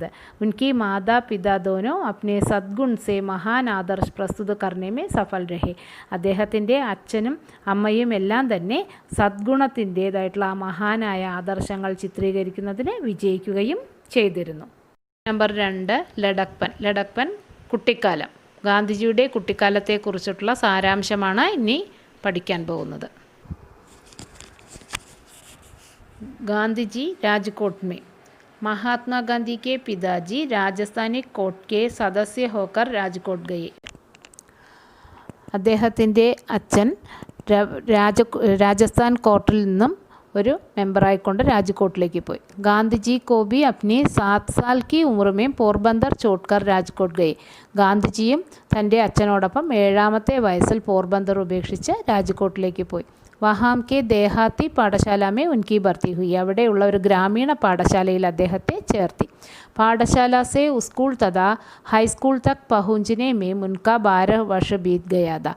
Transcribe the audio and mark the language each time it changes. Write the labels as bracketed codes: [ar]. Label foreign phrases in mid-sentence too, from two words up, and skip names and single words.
[hi] उनकी माता पिता दोनों अपने सद्गुण से महान आदर्श प्रस्तुत करने में सफल रहे, [ml] അദ്ദേഹത്തിൻ്റെ അച്ഛനും അമ്മയും എല്ലാം തന്നെ സദ്ഗുണത്തിൻ്റേതായിട്ടുള്ള ആ മഹാനായ ആദർശങ്ങൾ ചിത്രീകരിക്കുന്നതിന് വിജയിക്കുകയും ചെയ്തിരുന്നു. നമ്പർ 2 ലഡക്പൻ. ലഡക്പൻ കുട്ടിക്കാലം. ഗാന്ധിജിയുടെ കുട്ടിക്കാലത്തെക്കുറിച്ചിട്ടുള്ള സാരാംശമാണ് ഇനി പഠിക്കാൻ പോകുന്നത്. [hi] गांधी राजकोट में. महात्मा गांधी के पिताजी राजस्थानी कोर्ट के सदस्य होकर राजकोट गए. [ml] അദ്ദേഹത്തിൻ്റെ അച്ഛൻ രാജസ്ഥാൻ കോർട്ടിൽ നിന്നും ഒരു മെമ്പറായിക്കൊണ്ട് രാജ്കോട്ടിലേക്ക് പോയി. [hi] ഗാന്ധിജി को भी अपनी 7 साल की उम्र में पोरबंदर छोड़कर राजकोट गए. [ml] ഗാന്ധിജിയും തൻ്റെ അച്ഛനോടൊപ്പം 7-ാമത്തെ വയസ്സിൽ പോർബന്ദർ ഉപേക്ഷിച്ച് രാജ്കോട്ടിലേക്ക് പോയി. [hi] वहाँ के देहाती पाठशाला उनकी भर्ती हुई. [ml] അവിടെയുള്ള ഒരു ഗ്രാമീണ പാഠശാലയിൽ അദ്ദേഹത്തെ ചേർത്തി. [hi] पाठशाला से स्कूल तथा हाईस्कूल तक पहुँचने में उनका 12 वर्ष बीत गया था.